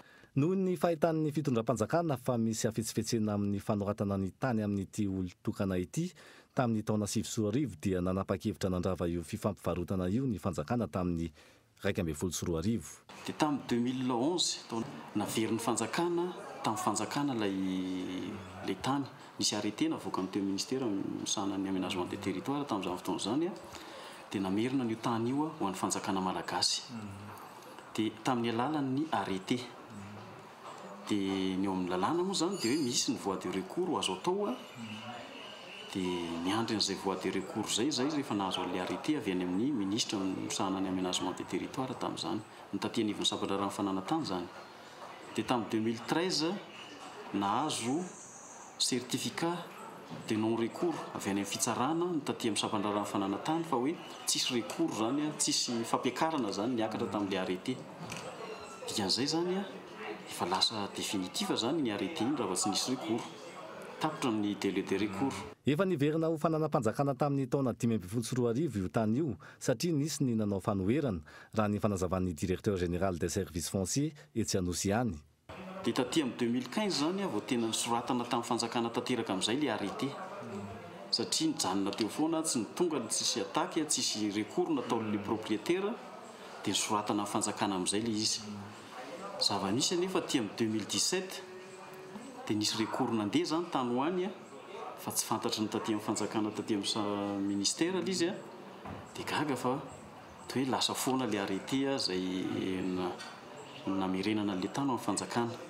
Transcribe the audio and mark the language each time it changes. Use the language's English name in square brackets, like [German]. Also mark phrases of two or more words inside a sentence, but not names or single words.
[Malagasy] Noho ny fahitan'ny fitondram-panjakana fa misy afetsifetsena amin'ny fanoratana ny tany amin'ity olon-tokana ity tamin'ny taona 2024 dia nanapa-kevitra nandrava io fifampivarotana io ny fanjakana tamin'ny 2024. Dia tamin'ny 2011 naverin'ny fanjakana tamin'ny fanjakana ilay tany nisy arrêté navoaka amin'ny teo ministère misahana ny [French] aménagement des territoires [Malagasy] tamin'izany fotoana izany dia namerina n'io tany io ho an'ny fanjakana malagasy. Dia tamin'ny alalan'ny arrêté dia ny eo amin'ny lalàna moa zany dia hoe misy ny [French] voie de recours [Malagasy] azo atao dia miandry an'izay [French] voie de recours [Malagasy] zay rehefa nahazo an'ilay arrêté avy any amin'ny ministre misahana ny [French] aménagement des territoires [Malagasy] tamin'izany notaty-anivon'ny sampandra fananantany zany. Dia tamin'ny 2013 nahazo [French] certificat de non recours [Malagasy] avy any amin'ny fitsarana notaty amin'ny sampandra fananantany fa hoe tsisy recours zany tsisy fampiakarana zany niakatra tamin'ilay arrêté. Dikan'izay zany efa lasa définitif zany ny arrêté iny raha tsy nisy recours. Tapitra ny [French] délai de recours. [Malagasy] Efa niverina ho fananam-panjakana tamin'ny taona 2024 io tany io satria nisy ny nanao fanoherana raha ny fanazavan'ny [French] directeur général des services fonciers [Malagasy] Etsianosiany. Dia taty amin'ny 2015 zany vao tena nisoratana tamin'ny fanjakana tanteraka amin'izay ilay arrêté. Satria nijanona teo foana tsy nitonga tsisy attaque tsisy recours nataon'ilay propriétaire dia nisoratana amin'ny fanjakana amin'izay ilay izy. Zava-nisy anefa aty amin'ny 2017 dia nisy recours nandeha zany tany hoany fa tsy fantatra ny taty amin'ny fanjakana taty amin'ny ministère ilay izy dia gaga fa toa hoe lasa foana ilay arrêté izay namerenana an'ilay tany amin'ny fanjakana.